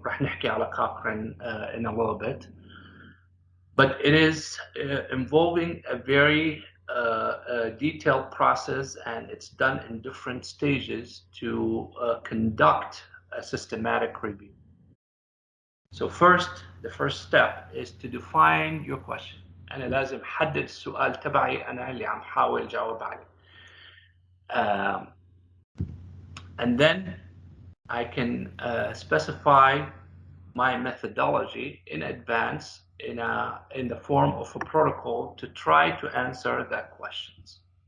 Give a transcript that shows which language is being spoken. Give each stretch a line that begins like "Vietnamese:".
Arabic: رح نحكي على
English: Cochrane in a little bit, but it is involving a very detailed process, and it's done in different stages to conduct a systematic review. So the first step is to define your question.
Arabic: أنا لازم أحدد السؤال تبعي أنا اللي عم حاول جاوب عليه.
English: And then I can specify my methodology in advance in the form of a protocol to try to answer that questions.